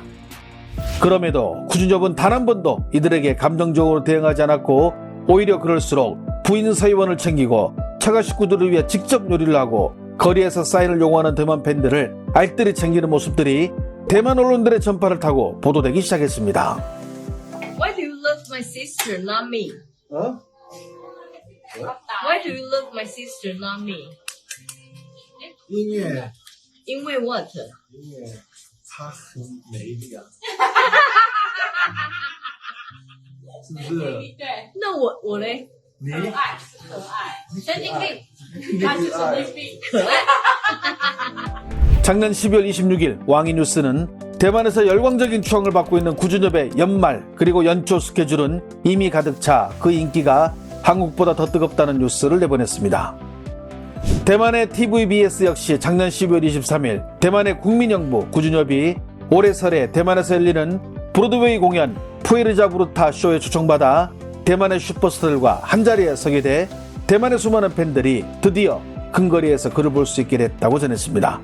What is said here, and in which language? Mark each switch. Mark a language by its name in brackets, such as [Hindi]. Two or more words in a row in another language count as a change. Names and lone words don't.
[Korean] 그럼에도 구준엽은 단 한 번도 이들에게 감정적으로 대응하지 않았고 오히려 그럴수록 부인 서희원을 챙기고 처가 식구들을 위해 직접 요리를 하고 거리에서 사인을 요구하는 대만 팬들을 알뜰히 챙기는 모습들이 대만 언론들의 전파를 타고 보도되기 시작했습니다. [English] Why do you love my sister, not me? Huh? Why do you love my sister, not me? [Chinese] 音乐，因为 what? 音乐，她很美丽啊，是不是？那我嘞？你神经病，他是神经病，可爱。 [Korean] 작년 12월 26일 왕이뉴스는 대만에서 열광적인 추앙을 받고 있는 구준엽의 연말 그리고 연초 스케줄은 이미 가득 차 그 인기가 한국보다 더 뜨겁다는 뉴스를 내보냈습니다. 대만의 TVBS 역시 작년 12월 23일 대만의 국민영부 구준엽이 올해 설에 대만에서 열리는 브로드웨이 공연 푸에르자 부르타 쇼에 초청받아 대만의 슈퍼스타들과 한자리에 서게 돼 대만의 수많은 팬들이 드디어 근거리에서 그를 볼 수 있게 됐다고 전했습니다.